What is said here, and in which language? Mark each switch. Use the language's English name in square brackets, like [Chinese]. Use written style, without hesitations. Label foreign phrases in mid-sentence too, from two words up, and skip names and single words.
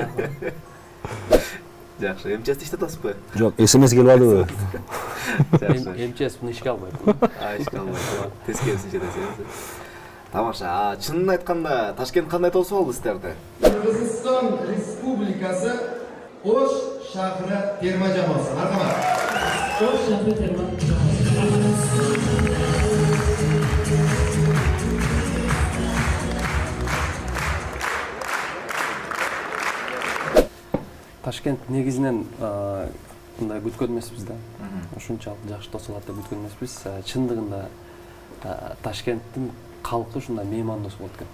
[Kyrgyz] Жакшы. МЧСти иштеп атасызбы? Жок, СМС келип алдыбы? Жакшы. МЧС буну ишке албайт. Ишке албайт. Тескерисинче десеңиз. Тамаша. Чынын айтканда, Ташкент кандай тосуп алды сиздерди? Кыргызстан Республикасы [Uzbek] Ош шahri terma jamoasi. Marhamat. Osh shahri terma jamoasi. [Kyrgyz] Ташкент негизинен мындай күткөн эмеспиз да. Ушунчалык жакшы тосулат деп күткөн эмеспиз. Чындыгында Ташкенттин калкы ушундай меймандос болот экен.